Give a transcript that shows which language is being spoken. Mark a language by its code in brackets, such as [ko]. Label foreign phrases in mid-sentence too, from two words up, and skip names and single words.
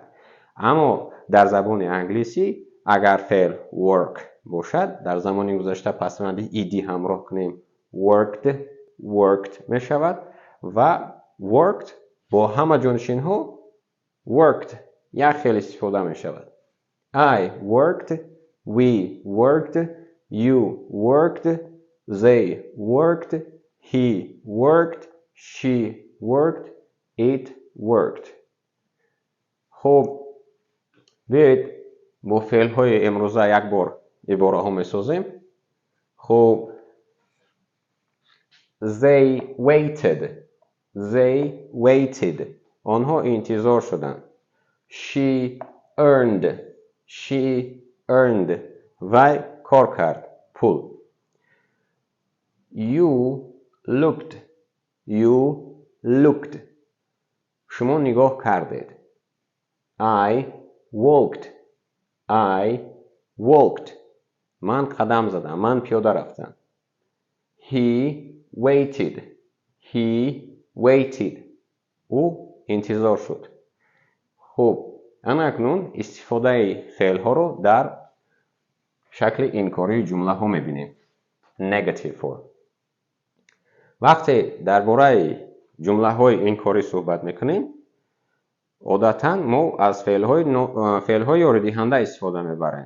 [fa] اما در زبان انگلیسی اگر فعل work باشد، در زمان گذشته پسوند ایدی همراه کنیم worked می شود و worked با همه جانشین ها worked یک فعل استفاده می شود. [en] I worked, we worked, you worked, they worked, he worked, she worked, it worked. [fa] خب بیایید با فعل های امروزه یک بار عباره ها می سازیم. خب [en] they waited [fa] آنها انتظار شدند. [en] she earned [fa] وی کار کرد، پول. [en] you looked [fa] شما نگاه کردید. [en] I walked [fa] من قدم زدم، من پیاده رفتم. [en] he waited [fa] او انتظار شد. خب اکنون استفاده فعل ها رو در شکل انکاری جمله ها میبینیم. [en] negative form. [fa] وقتی درباره جمله های انکاری صحبت میکنیم، عادتاً ما از فعل‌های یاریدهنده استفاده میبریم.